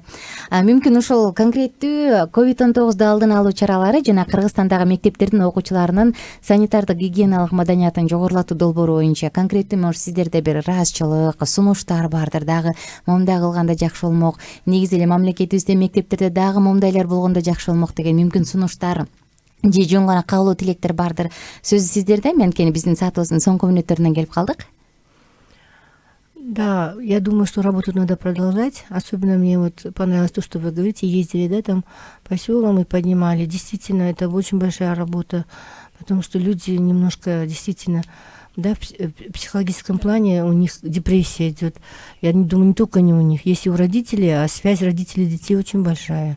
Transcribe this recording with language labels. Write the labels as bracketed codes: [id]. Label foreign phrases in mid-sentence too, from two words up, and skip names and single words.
[ky] Мүмкүн ушул конкреттүү COVID-19 алдын алуу чаралары жана Кыргызстандагы мектептердин окуучуларынын санитардык гигиеналык маданиятын жогорулатуу долбоору боюнча конкреттүү может сиздерде бир ыраазычылык, сунуштар бардыр, дагы момундай кылганда жакшы болмок, негизи эле мамлекетибизде мектептерде дагы момундайлар болгондо жакшы болмок деген мүмкүн сунуштар же жөн гана каалоо тилектер бардыр. Сөз сиздерде. Мен анткени биздин саатыбыздын соңку мүнөттөрүнөн келип калдык. [ru] Да, я думаю, что работу надо продолжать. Особенно мне вот понравилось то, что вы говорите, ездили, да, там по селам и поднимали. Действительно, это очень большая работа, потому что люди немножко действительно, да, в психологическом плане у них депрессия идет. Я думаю, не только не у них. Если у родителей, а связь родителей и детей очень большая.